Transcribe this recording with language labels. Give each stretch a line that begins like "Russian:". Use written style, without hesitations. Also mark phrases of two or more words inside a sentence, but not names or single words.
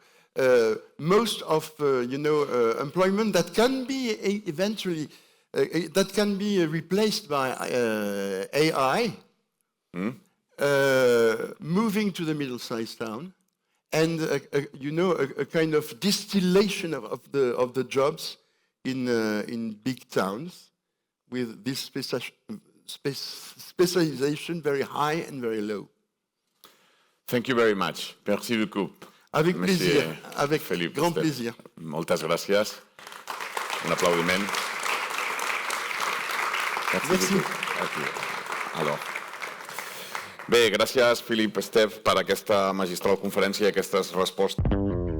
English: Most of employment that can be eventually that can be replaced by AI, moving to the middle-sized town, and a kind of distillation of the jobs in big towns, with this specialization very high and very low. Thank you very much.
French: Merci beaucoup. Avec plaisir, avec Philippe grand Esteve. plaisir.
Catalan: Moltes gràcies. Un aplaudiment.
French: Merci. Alors.
Catalan: Bé, gràcies, Philippe Esteve, per aquesta magistral conferència i aquestes respostes.